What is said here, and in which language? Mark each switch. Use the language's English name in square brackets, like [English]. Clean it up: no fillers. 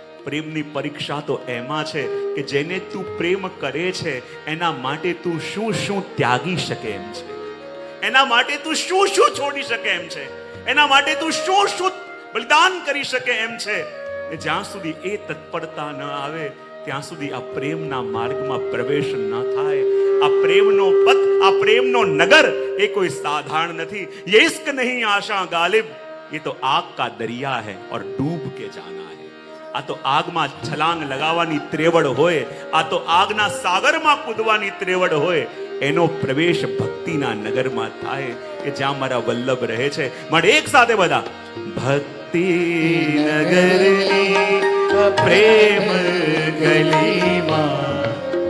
[Gujarati] પ્રેમની પરીક્ષા તો એમાં છે કે જેને તું પ્રેમ કરે છે એના માટે તું શું શું ત્યાગી શકે એમ છે, એના માટે તું શું શું છોડી શકે એમ છે, એના માટે તું શું શું બલિદાન કરી શકે એમ છે. જ્યાં સુધી એ તત્પરતા ન આવે ત્યાં સુધી આ પ્રેમના માર્ગમાં પ્રવેશ ન થાય. આ પ્રેમનો પથ, આ પ્રેમનો નગર એ કોઈ સાધારણ નથી. [Hindi] ये इश्क नहीं आशा गालिब, ये तो आग का दरिया है और डूब के जाना है. [Gujarati] આ તો આગમાં છલાંગ લગાવવાની ત્રેવડ હોય, આ તો આગના સાગરમાં કૂદવાની ત્રેવડ હોય. એનો પ્રવેશ ભક્તિના નગરમાં થાય કે જ્યાં મારા વલ્લભ રહે છે. માટે એક સાથે બધા ભક્તિ નગરની પ્રેમ ગલીમાં